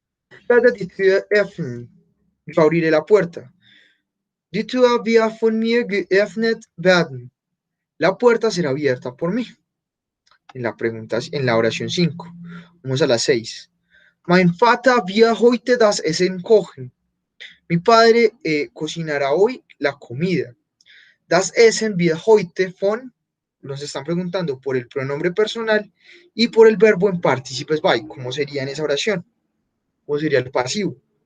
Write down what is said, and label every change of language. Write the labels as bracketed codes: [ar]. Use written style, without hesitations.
[de] Ich werde die Tür öffnen. [es] Yo abriré la puerta. [de] Die Tür wird von mir geöffnet werden. [es] La puerta será abierta por mí. En la oración 5. Vamos a la 6. [de] Mein Vater wird heute das Essen kochen. [es] Mi padre cocinará hoy la comida. [de] Das Essen wird heute von, [es] nos están preguntando por el pronombre personal y por el verbo en participes by. ¿Cómo sería en esa oración? ¿Cómo sería el pasivo?